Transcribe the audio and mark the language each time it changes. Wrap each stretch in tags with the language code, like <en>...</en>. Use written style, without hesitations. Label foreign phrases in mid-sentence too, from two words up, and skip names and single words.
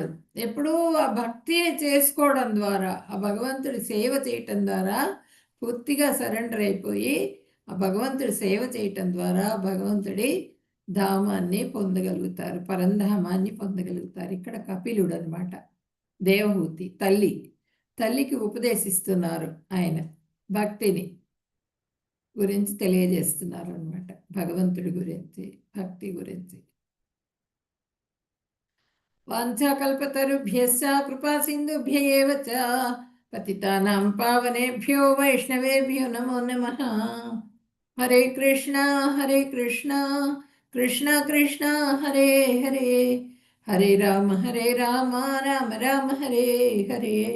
<te>ఎప్పుడు ఆ భక్తిని చేసుకోవడం ద్వారా, ఆ భగవంతుడి సేవ చేయటం ద్వారా పూర్తిగా సరెండర్ అయిపోయి ఆ భగవంతుడి సేవ చేయటం ద్వారా భగవంతుడి ధామాన్ని పొందగలుగుతారు, పరంధామాన్ని పొందగలుగుతారు. ఇక్కడ కపిలుడు అనమాట, దేవహూతి తల్లికి ఉపదేశిస్తున్నారు. ఆయన భక్తిని గురించి తెలియజేస్తున్నారు అనమాట, భగవంతుడి గురించి, భక్తి గురించి.</te> <sa>వాంఛాకల్పతరుభ్యశ్చ కృపా సింధుభ్య ఏవ చ పతితానాం పావనేభ్యో వైష్ణవేభ్యో నమో నమః. హరే కృష్ణ కృష్ణ కృష్ణ హరే హరే, హరే రామ రామ రామ హరే హరే.</sa>